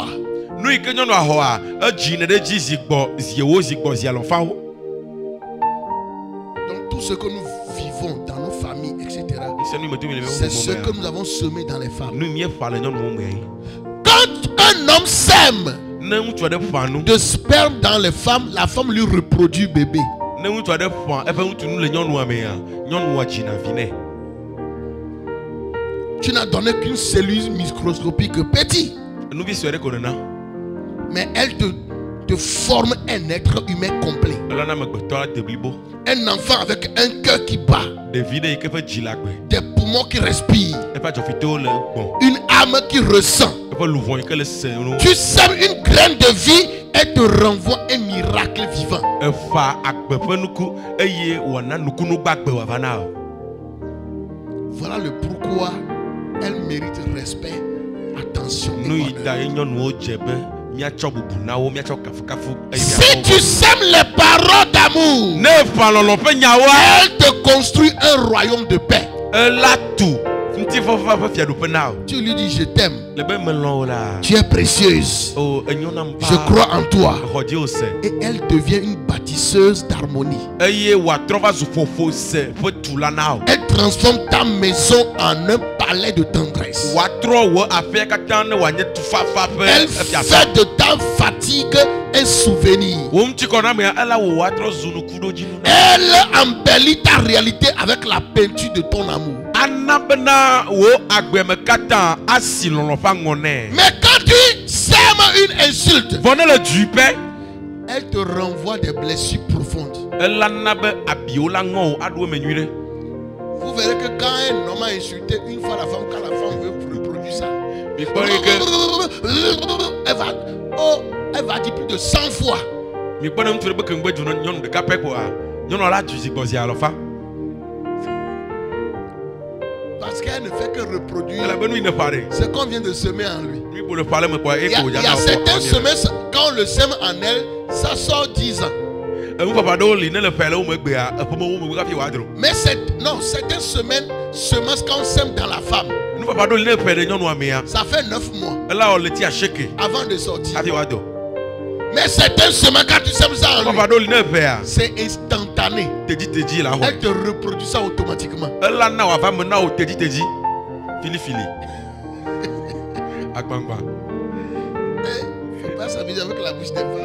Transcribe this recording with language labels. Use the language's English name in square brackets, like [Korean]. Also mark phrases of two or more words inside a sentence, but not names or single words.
[French] Donc tout ce que nous vivons dans nos familles, etc., c'est ce que nous avons semé dans les femmes. Quand un homme sème de sperme dans les femmes, la femme lui reproduit bébé. [Ewe] Ne ŋutsu aɖe ƒã eƒe ŋutsu le nyɔnua mea, nyɔnua dzina vi nɛ. [French] Tu n'as donné qu'une cellule microscopique petit. [Ewe] Nuvi sue ɖe ko nena. [French] Mais elle te forme un être humain complet. [Ewe] Elana amegbetɔ la de blibo. [French] Un enfant avec un cœur qui bat. [Ewe] Ɖevi ɖe yi ke ƒe dzi la gbe. [French] Des poumons qui respirent. [Ewe] Eƒe adzɔfitewo le gbɔn. [French] Une âme qui ressent. [Ewe] Eƒe luvɔ yi ke le se no. [French] Tu sèmes une graine de vie et te renvoie un miracle vivant. [Ewe] Efa agbe ƒe nuku eye wòana nukunu gbagbe wòava na o. [French] Voilà le pourquoi elle mérite respect, attention et [Ewe] Nu yi [French] honneur. [Ewe] da ye nyɔnuwo dze be miatsɔ bubu na wo, miatsɔ kafukafu eye [French] Si tu sèmes les paroles d'amour, [Ewe] ne fa lɔlɔ ƒe nyawoa, [French] elle te construit un royaume de paix. [Ewe] ela tu ŋutifɔfa ƒe fiaɖuƒe na o. [French] Tu lui dis je t'aime. [Ewe] Le be melɔ̃ wo la. [French] Tu es précieuse. [Ewe] O enyo nam [French] Je [Ewe] paa. [French] crois en toi. [Ewe] Xɔ dzi wo se. [French] Et elle devient une bâtisseuse d'harmonie. [Ewe] Eye wòatrɔ va zu ƒoƒo se ƒe tula na o. [French] Elle transforme ta maison en un palais de tendresse. [Ewe] Wòatrɔ wò aƒea katã ne wòanye tufafa ƒe [French] Elle [Ewe] fiasa. [French] fait de ta fatigue un souvenir. [Ewe] Wo ŋutikɔna mea ela wò wòatrɔ zu nukuɖodzinu na. [French] Elle embellit ta réalité avec la peinture de ton amour. [Ewe] Ana bena wò agbeme katã asi lɔlɔ ƒe aŋɔ nɛ. [French] Mais quand tu sèmes une insulte, [Ewe] Vɔ ne le dui pɛ, [French] elle te renvoie des blessures profondes. [Ewe] elana be abiwo la ŋɔ wo aɖo eme nyui ɖe. [French] Vous verrez que quand un homme a insulté une fois la femme, quand la femme veut reproduire ça, [Ewe] Mikpɔ ɖe ke [French] elle va dire plus de 100 fois. [Ewe] mikpɔ ɖe ŋutsu ɖe be kemgbe dzu nyɔnu ɖeka pɛ kɔa, nyɔnua la dui zi gbɔ zi alɔfa. [French] Parce qu'elle ne fait que reproduire [Ewe] Ela be nu yi ne ƒa ɖe. [French] ce qu'on vient de semer en lui. [Ewe] Mikpɔ ɖe ƒa le me kɔa [French] Il y [Ewe] eko [French] a [Ewe] wòdzana [French] certaines semences, quand on le sème en elle, ça sort 10 ans. [Ewe] Eŋuƒaƒa ɖewo li ne le ƒa le wo megbea, eƒeme wo megbe kafi wòadro. [French] Mais certaines semences, quand on sème dans la femme, [Ewe] Nuƒaƒa ɖewo li ne ƒa ɖe nyɔnua mea, [French] ça fait 9 mois [Ewe] ela wɔ le ti aseke [French] avant de sortir. [Ewe] kafi wòado. [French] Mais certaines semences, quand tu sèmes ça en lui, [Ewe] Nuƒaƒa ɖewo li ne ƒea, [French] c'est instantané. [Ewe] tedzi la [French] Elle [Ewe] xɔe. [French] te reproduit ça automatiquement. [Ewe] Ela na wòava me na wo tedzi, filifili. Agbangba. [French] Faut pas s'amuser avec la bouche des femmes.